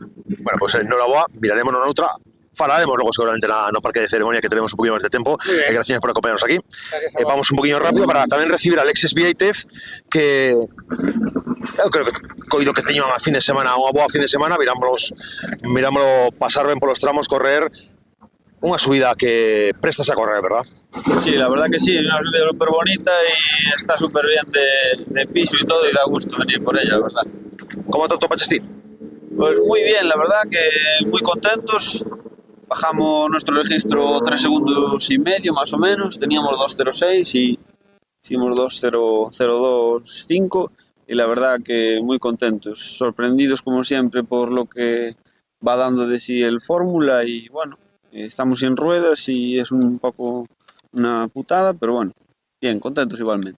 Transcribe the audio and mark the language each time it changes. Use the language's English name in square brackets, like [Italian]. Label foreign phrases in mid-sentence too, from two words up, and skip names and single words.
[Galician] Bueno, pues noraboa, miraremos noutra. Falaremos logo seguramente no parque de ceremonia que tenemos un poquinho máis de tempo. Gracias por acompañarnos aquí. Vamos un poquinho rápido para tamén recibir a Alexis Vieitez, que eu creo que coido que teño unha boa fin de semana, mirámoslo pasar ben polos tramos, correr unha subida que prestas a correr, ¿verdad? [Spanish] Sí, la verdad que sí, es una subida súper bonita y está súper bien de piso y todo y da gusto venir por ella, ¿verdad? [Galician] ¿Cómo te topaste ti? [Spanish] Pues muy bien, la verdad que muy contentos. Bajamos nuestro registro 3 segundos y medio más o menos, teníamos 2.06 y hicimos 2.02.5 y la verdad que muy contentos, sorprendidos como siempre por lo que va dando de sí el Fórmula y bueno, estamos sin ruedas y es un poco una putada, pero bueno, bien, contentos igualmente.